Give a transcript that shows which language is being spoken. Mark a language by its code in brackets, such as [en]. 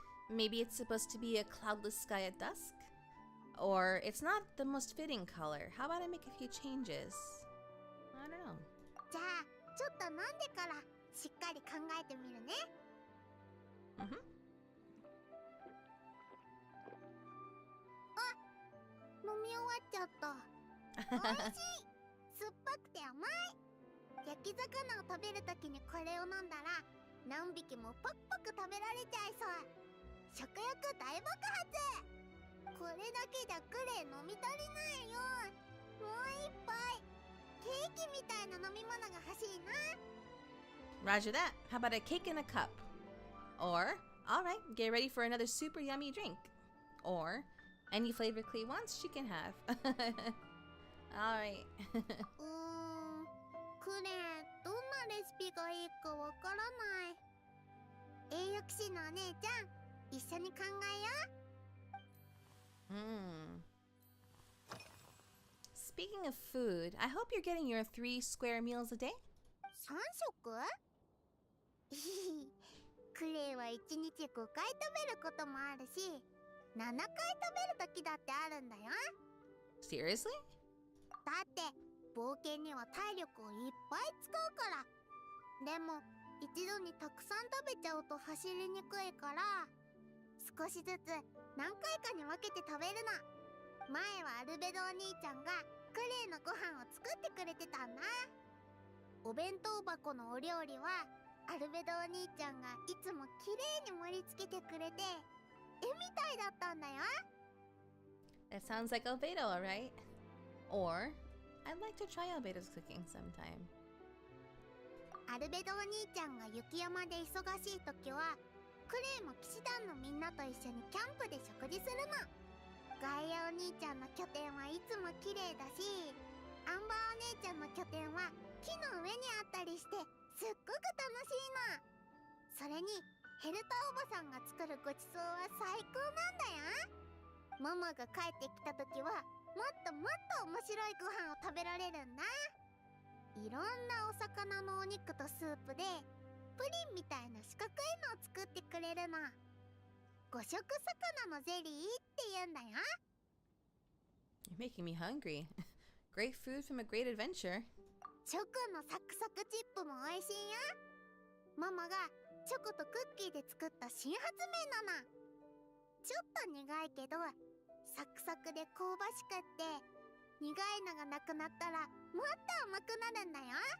[en] Maybe it's supposed to be a cloudless sky at dusk? Or it's not the most fitting color. How about I make a few changes? I don't know. [ja] じゃあ、ちょっと飲んでからしっかり考えてみるね。あ、飲み終わっちゃった。美味しい。酸っぱくて甘い。焼き魚を食べるときにこれを飲んだら何匹もパクパク食べられちゃいそう。食欲大爆発。これだけじゃクレイ飲み足りないよ。もう一杯ケーキみたいな飲み物が欲しいな。 [en] Roger that. How about a cake in a cup? Or, alright, get ready for another super yummy drink. Or, any flavor Klee wants, she can have. Alright. [ja] クレイ、どんなレシピがいいかわからない。栄誉騎士のお姉ちゃん、一緒に考えよう。 [en] Speaking of food, I hope you're getting your 3 square meals a day? [ja] 3食？クレイは1日5回食べることもあるし、 7回食べる時だってあるんだよ。 [en] Seriously? [ja] だって冒険には体力をいっぱい使うから。でも一度にたくさん食べちゃうと走りにくいから、少しずつ何回かに分けて食べるの。前はアルベドお兄ちゃんがクレイのご飯を作ってくれてたんだ。お弁当箱のお料理はアルベドお兄ちゃんがいつもきれいに盛り付けてくれて、絵みたいだったんだよ。 [en] That sounds like Albedo, alright? Or, I'd like to try Albedo's cooking sometime. [ja] アルベドお兄ちゃんが雪山で忙しい時は、クレイも騎士団のみんなと一緒にキャンプで食事するの。ガイアお兄ちゃんの拠点はいつも綺麗だし、アンバーお姉ちゃんの拠点は木の上にあったりして、すっごく楽しいの。それにヘルタおばさんが作るごちそうは最高なんだよ。ママが帰ってきた時はもっともっと面白いご飯を食べられるんだ。いろんなお魚のお肉とスープでプリンみたいな四角いのを作ってくれるの。五色魚のゼリーって言うんだよ。 [en] You're making me hungry. Great food from a great adventure. [ja] チョコのサクサクチップも美味しいよ。ママがチョコとクッキーで作った新発明なの。ちょっと苦いけどサクサクで香ばしくって、苦いのがなくなったらもっと甘くなるんだよ。